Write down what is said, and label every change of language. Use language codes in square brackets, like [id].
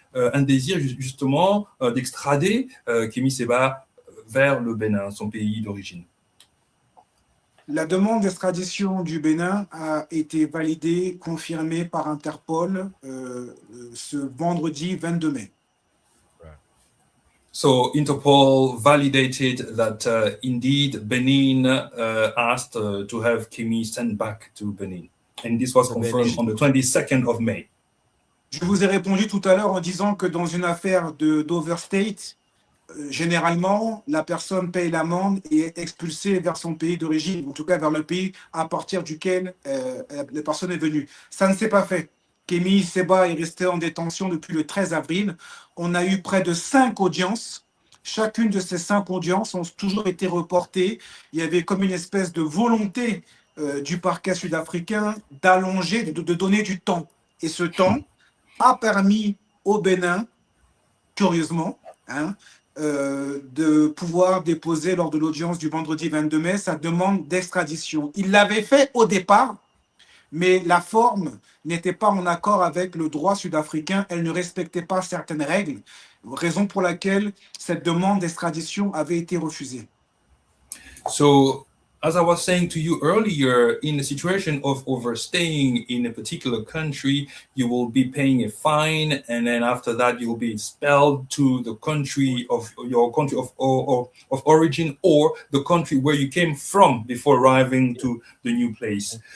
[fr] un désir justement d'extrader Kemi Seba vers le Bénin, son pays d'origine. La demande d'extradition du Bénin a été validée, confirmée par Interpol ce vendredi 22 mai. [en] So Interpol validated that indeed Benin asked to have Kemi sent back to Benin. And this was confirmed on the 22nd of May. [fr] Je vous ai répondu tout à l'heure en disant que dans une affaire d'overstate, généralement, la personne paye l'amende et est expulsée vers son pays d'origine, en tout cas vers le pays à partir duquel la personne est venue. Ça ne s'est pas fait. Kemi Seba est resté en détention depuis le 13 avril. On a eu près de 5 audiences. Chacune de ces 5 audiences ont toujours été reportées. Il y avait comme une espèce de volonté du parquet sud-africain d'allonger, de donner du temps. Et ce temps a permis au Bénin, curieusement, de pouvoir déposer lors de l'audience du vendredi 22 mai sa demande d'extradition. Il l'avait fait au départ, mais la forme n'était pas en accord avec le droit sud-africain. Elle ne respectait pas certaines règles, raison pour laquelle cette demande d'extradition avait été refusée. [en] So, as I was saying to you earlier, in a situation of overstaying in a particular country, you will be paying a fine, and then after that, you will be expelled to the country of your country of origin, or the country where you came from before arriving to the new place.